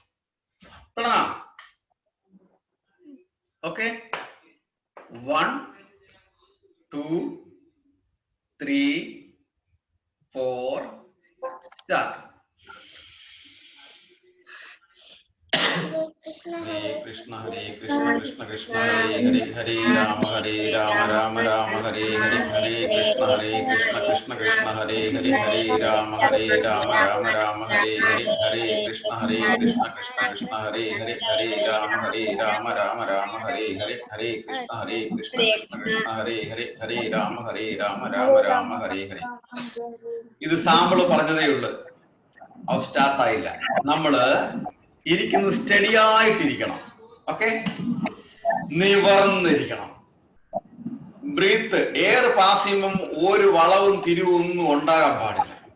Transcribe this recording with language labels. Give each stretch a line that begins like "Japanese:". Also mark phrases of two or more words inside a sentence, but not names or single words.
English: okay, 1 2 3 4 start.
Sanskrit: ഹരേ കൃഷ്ണ കൃഷ്ണ കൃഷ്ണ ഹരേ ഹരേ, ഹരേ രാമ രാമ രാമ ഹരേ ഹരേ, ഹരേ കൃഷ്ണ കൃഷ്ണ കൃഷ്ണ ഹരേ ഹരേ, ഹരേ രാമ രാമ രാമ ഹരേ ഹരേ, ഹരേ കൃഷ്ണ കൃഷ്ണ കൃഷ്ണ ഹരേ ഹരേ, ഹരേ രാമ രാമ രാമ ഹരേ ഹരേ, ഹരേ കൃഷ്ണ കൃഷ്ണ ഹരേ ഹരേ, ഹരേ രാമ രാമ ഹരേ ഹരേ.
Malayalam: ഇത് സാമ്പിള് പറഞ്ഞതേ ഉള്ളു, അത് സ്റ്റാർട്ടായില്ല. നമ്മള് ഇരിക്കുന്നത് സ്റ്റഡി ആയിട്ടിരിക്കണം. ഓക്കെ, നിവർന്നിരിക്കണം.
English: breath air pass
Malayalam: ചെയ്യുമ്പം ഒരു വളവും തിരിവും ഒന്നും ഉണ്ടാകാൻ പാടില്ല.